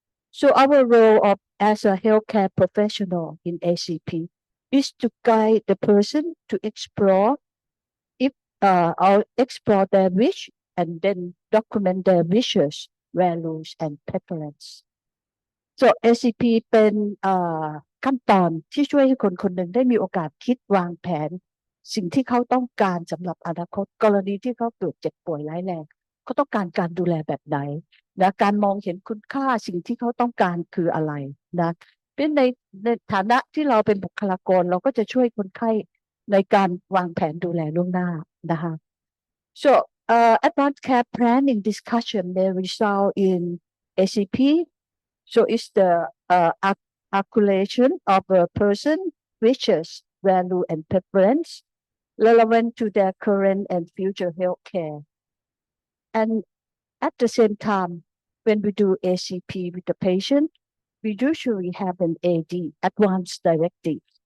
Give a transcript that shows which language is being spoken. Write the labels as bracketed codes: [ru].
[en] So our role of as a healthcare professional in ACP is to guide the person to explore if or explore their wish and then document their wishes, values and preference. [th] So ACP เป็นขั้นตอนที่ช่วยให้คนคนหนึ่งได้มีโอกาสคิดวางแผนสิ่งที่เขาต้องการสำหรับอนาคตกรณีที่เขาเกิดเจ็บป่วยร้ายแรงเขาต้องการการดูแลแบบไหนนะการมองเห็นคุณค่าสิ่งที่เขาต้องการคืออะไรนะเป็นในฐานะที่เราเป็นบุคลากรเราก็จะช่วยคนไข้ในการวางแผนดูแลล่วงหน้านะคะ [en] So advanced care planning discussion may result in ACP. So it's the articulation of a person wishes, value, and preference relevant to their current and future health care. And at the same time, when we do ACP with the patient, we usually have an AD, advanced directive.